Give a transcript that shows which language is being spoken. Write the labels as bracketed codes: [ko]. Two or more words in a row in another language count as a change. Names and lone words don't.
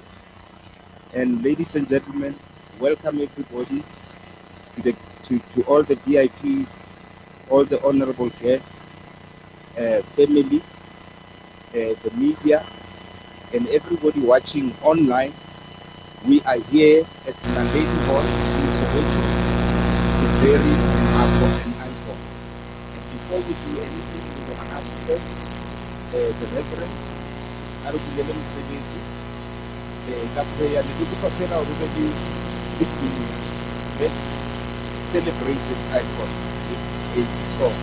[en] And ladies and gentlemen, welcome everybody to the to all the VIPs, all the honorable guests, family, the media, and everybody watching online. We are here at Nandedi Hall in Soweto to bury an icon. And before we do anything, we're going to ask first the Reverend Arubulele Msebenzi, [st] ka prayer, le tlo fela o be di 6 minutes. [en] Let's celebrate this icon with a song.